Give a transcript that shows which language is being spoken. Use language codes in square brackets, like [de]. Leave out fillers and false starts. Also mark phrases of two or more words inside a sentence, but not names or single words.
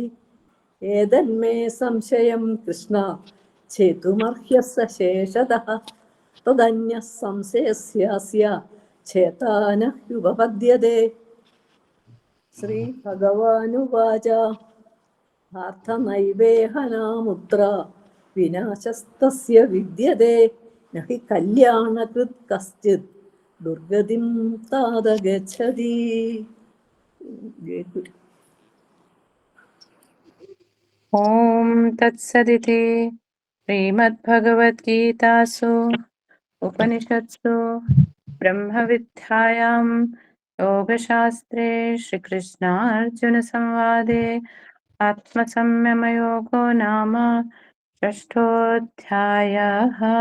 [sa] ഏതന്മേ സംശയം കൃഷ്ണ ഛേതുമർഹ്യസ ശേഷതഃ തദന്യഃ സംശയസ്യാസ്യ ഛേതാനഹ്യുപപദ്യതേ. ശ്രീഭഗവാനുവാച പാർത്ഥനൈവേഹനാമുത്ര വിനാശസ്തസ്യ വിദ്യതേ നഹി കല്യാണകൃത് കശ്ചിത് ദുർഗതിം താത ഗച്ഛതി. ॐ तत्सदिति श्रीमद्भगवद्गीतासु उपनिषत्सु ब्रह्मविद्यायां योगशास्त्रे श्रीकृष्णार्जुनसंवादे आत्मसंयमयोगो नाम षष्ठोऽध्यायः.